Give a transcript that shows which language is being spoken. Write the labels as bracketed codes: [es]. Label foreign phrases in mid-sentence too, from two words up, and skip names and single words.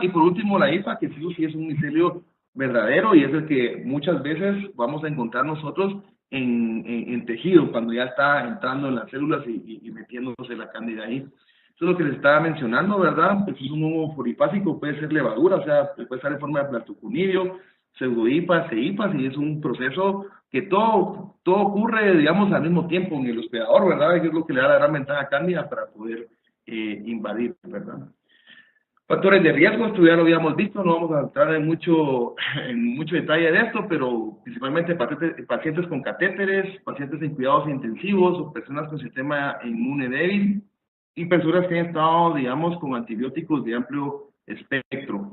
[es] Y por último, la hifa, que sí es un micelio verdadero y es el que muchas veces vamos a encontrar nosotros en tejido, cuando ya está entrando en las células y metiéndose la cándida ahí. Eso es lo que les estaba mencionando, ¿verdad? Pues es un hongo polifásico, puede ser levadura, o sea, puede estar en forma de plastocunidio, pseudohipas, cehipas, y es un proceso que todo ocurre, digamos, al mismo tiempo en el hospedador, ¿verdad? Que es lo que le da la gran ventaja a Cándida para poder invadir, ¿verdad? Factores de riesgo, esto ya lo habíamos visto, no vamos a entrar en mucho detalle de esto, pero principalmente pacientes con catéteres, pacientes en cuidados intensivos o personas con sistema inmune débil y personas que han estado, digamos, con antibióticos de amplio espectro.